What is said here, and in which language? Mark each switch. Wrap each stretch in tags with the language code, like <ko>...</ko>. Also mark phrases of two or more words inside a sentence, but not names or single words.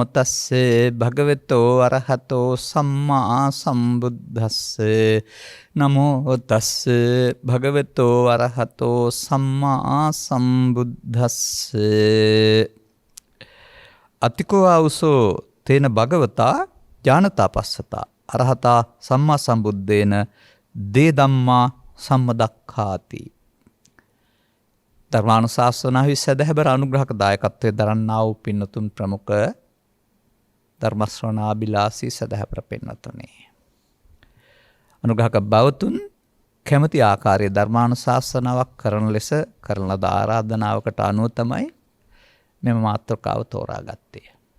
<pi>තස්සේ භගවතෝ අරහතෝ සම්මා සම්බුද්දස්සේ නමෝ තස්සේ භගවතෝ අරහතෝ සම්මා සම්බුද්දස්සේ අතිකෝ ආවුසෝ තේන භගවතා ඥානතා පස්සතා අරහතා සම්මා සම්බුද්දේන දේ ධම්මා සම්මදක්ඛාති.</pi> <si>ධර්මානුශාසනාවේ සදහැබර අනුග්‍රහක දායකත්වයේ දරන්නා වූ පින්නතුන් ප්‍රමුඛ ධර්ම ශ්‍රවණාබිලාසී සදහැබර පින්නතුනි. අනුග්‍රහක බවතුන් කැමැති ආකාරයේ ධර්මානුශාසනාවක් කරන ලෙස කරන ලද ආරාධනාවකට අනුව තමයි මෙම මාතෘකාව තෝරාගත්තේ.</si>